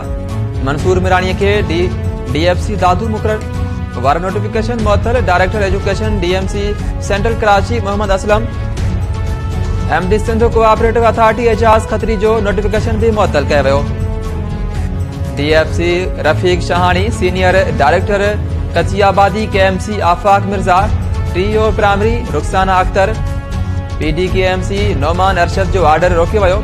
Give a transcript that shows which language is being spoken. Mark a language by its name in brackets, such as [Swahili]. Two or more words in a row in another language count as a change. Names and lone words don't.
[Sindhi] मंसूर मिराणीअ खे DFC दादू मुक़रर वारा नोटिफिकेशन मुअत्तल। [English] Director Education [Sindhi] DMC सेंट्रल कराची मोहम्मद असलम, MD सिंध कोऑपरेटिव अथॉरिटी एजाज खत्री जो नोटिफिकेशन भी मुअत्तल कयो वियो। DFC रफीक शहानी, [English] Senior Director [Sindhi] कच्ची आबादी KMC आफाक मिर्जा, TO प्राइमरी रुखसाना अख्तर, PDKMC नोमान अरशद जो ऑर्डर रोकियो वियो।